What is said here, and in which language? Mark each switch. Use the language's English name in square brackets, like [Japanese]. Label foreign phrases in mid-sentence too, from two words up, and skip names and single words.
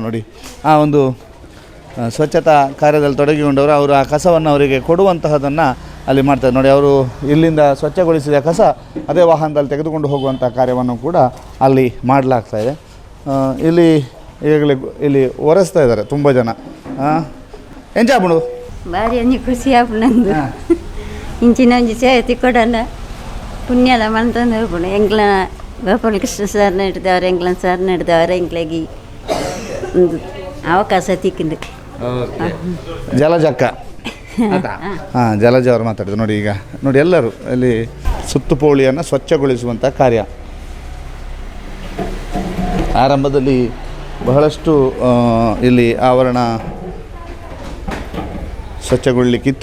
[Kannada] ನೋಡಿ, ಆ ಒಂದು ಸ್ವಚ್ಛತಾ ಕಾರ್ಯದಲ್ಲಿ ತೊಡಗಿಕೊಂಡವರು ಅವರು ಆ ಕಸವನ್ನು ಅವರಿಗೆ ಕೊಡುವಂತಹದನ್ನು ಅಲ್ಲಿ ಮಾಡ್ತಾರೆ. ನೋಡಿ, ಅವರು ಇಲ್ಲಿಂದ ಸ್ವಚ್ಛಗೊಳಿಸಿದ ಕಸ ಅದೇ ವಾಹನದಲ್ಲಿ ತೆಗೆದುಕೊಂಡು ಹೋಗುವಂಥ ಕಾರ್ಯವನ್ನು ಕೂಡ ಅಲ್ಲಿ ಮಾಡಲಾಗ್ತಾಯಿದೆ. ಇಲ್ಲಿ ಈಗಾಗಲೇ ಇಲ್ಲಿ ಒರೆಸ್ತಾ ಇದ್ದಾರೆ ತುಂಬ ಜನ. [Tulu] ಎಂಜಾಪುಡು ಭಾರಿ ಒಂಜಿ ಖುಷಿ ಆಪುಂಡು ಇಂಚಿನ ಒಂಜಿ ಸೇವೆ ಕೊಡಲ್ಲ ಪುಣ್ಯದ ಮಂತಂದು ಹೋಗ್ಬಿಡು. ಎಂಗ್ಲ ಗೋಪಾಲಕೃಷ್ಣ ಸರ್ ನಡೆದವರು ಎಂಗ್ಲ ಸರ್ ನಡೆದವರು ಎಂಗ್ಲಗಿ ಒಂದು ಅವಕಾಶ ತಿಕ್ಕಿಂದು. [Kannada] ಜಲಜಕ್ಕ ಹಾಂ, ಜಲಜ ಅವರು ಮಾತಾಡಿದ್ರು. ನೋಡಿ, ಈಗ ನೋಡಿ ಎಲ್ಲರೂ ಅಲ್ಲಿ ಸುತ್ತುಪೋಳಿಯನ್ನು ಸ್ವಚ್ಛಗೊಳಿಸುವಂಥ ಕಾರ್ಯ ಆರಂಭದಲ್ಲಿ ಬಹಳಷ್ಟು ಇಲ್ಲಿ ಆವರಣ ಸ್ವಚ್ಛಗೊಳ್ಳಲಿಕ್ಕಿತ್ತು.